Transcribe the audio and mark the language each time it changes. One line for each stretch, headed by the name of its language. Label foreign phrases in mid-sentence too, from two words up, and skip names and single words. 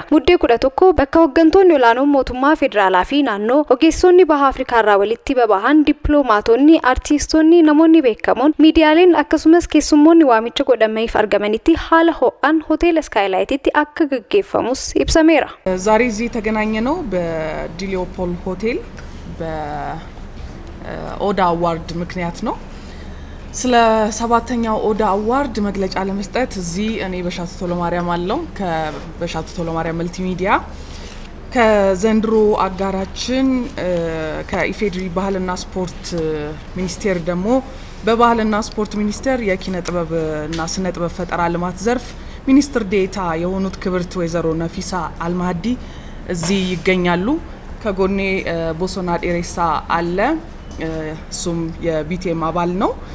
Oromo: Muddee 11 bakka hooggantoonni olaanoon mootummaa federaalaa fi naannoo ogeessonni baha Afrikaa irraa walitti babahan dippiloomaatonni artiistoonni namoonni beekamoon miidiyaaleen akkasumas keessummoonni waamicha godhamaniif argamanitti haala ho'aan hoteela Skylight'tti akka gaggeeffamus ibsameera.
Amharic: ዛሬ እዚህ የተገናኘነው በዲሊዮፖል ሆቴል በኦዳ አዋርድ ምክንያት ነው። ስለ 7ኛው ኦዳ አዋርድ መግለጫ ለመስጠት እዚህ እኔ በሻቱ ቶሎማሪያም አለው ከበሻቱ ቶሎማሪያም መልቲሚዲያ ከዘንድሮ አጋራችን ከኢፌድሪ ባህልና ስፖርት ሚኒስቴር ደግሞ በባህልና ስፖርት ሚኒስቴር የኪነ ጥበብና ስነ ጥበብ ፈጠራ ልማት ዘርፍ ሚኒስትር ዴታ የሆኑት ክብርት ወይዘሮ ነፊሳ አልማህዲ እዚህ ይገኛሉ። ከጎኔ ቦሶና ዴሬሳ አለ፣ እሱም የቢቲኤም አባል ነው።